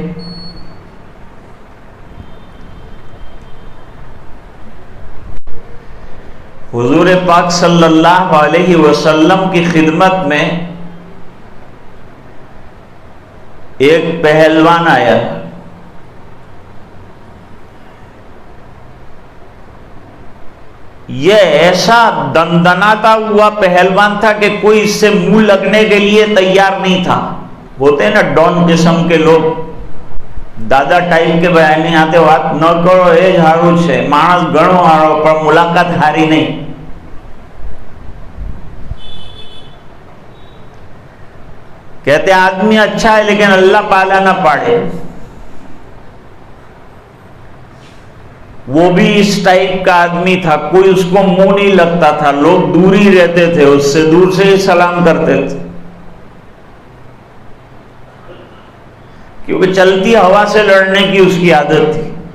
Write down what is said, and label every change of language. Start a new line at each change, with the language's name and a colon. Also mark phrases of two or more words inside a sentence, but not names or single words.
Urdu: حضور پاک صلی اللہ علیہ وسلم کی خدمت میں ایک پہلوان آیا. یہ ایسا دندناتا ہوا پہلوان تھا کہ کوئی اس سے منہ لگنے کے لیے تیار نہیں تھا. ہوتے ہیں نا ڈون قسم کے لوگ,
Gujarati: દાદા ટાઈપ કે ભાઈ એની હાથે વાત ન કરો એ જ સારું છે, માણસ ઘણો સારો પણ મુલાકાત હારી નહીં.
Urdu: کہتے آدمی اچھا ہے لیکن
Gujarati: અલ્લાહ પાલો ન પાડે.
Urdu: وہ بھی اس ٹائپ کا آدمی تھا, کوئی اس کو منہ نہیں لگتا تھا, لوگ دور ہی رہتے تھے اس سے, دور سے ہی سلام کرتے تھے کیونکہ چلتی ہوا سے لڑنے کی اس کی عادت تھی.